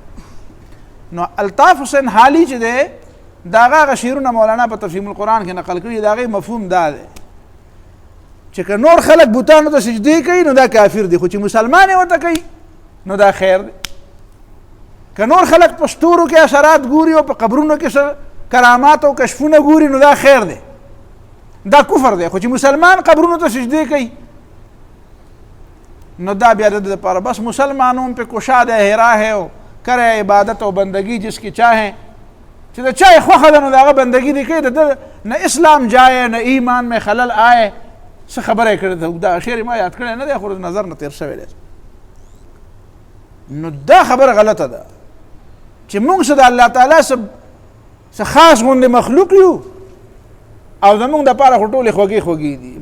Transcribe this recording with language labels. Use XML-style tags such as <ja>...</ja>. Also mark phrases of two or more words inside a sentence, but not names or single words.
<ps>نو الطاف حسین حالی چې دی دا هغه شعرونه مولانا په تفهیم القرآن کې نقل کړي، دا هغې مفهوم دا دی چې که نور خلک بوتانو ته سجدې کوي نو دا کافر دی، خو چې مسلمان یې ورته کوي نو دا خیر دی. که نور خلک په ستورو کې اثرات ګوري او په قبرونو کې کرامات او کشفونه ګوري نو دا خیر دی، دا کفر دی. خو چې مسلمان قبرونو ته سجدې کوي نو دا بیا د دپاره بس</ps> <ur>مسلمانوں پہ کشاد حرا ہے او کرے عبادت او بندگی جس کی چاہیں،</ur> <ps>چې د چا یې خوښه ده نو د هغه بندګي دې کوي، د نه</ps> <ur>اسلام جائے نه ایمان میں خلل آئے.</ur> <ps>څه خبره یې کړې ده، دا شعر ما یاد کړی نه دی خو نظر نه تېر شوی دی. نو دا خبره غلطه ده چې موږ څه د الله تعالی څه خاص غوندې مخلوق یو او زموږ دپاره خو ټولې خوږې خوږې دي.</ps>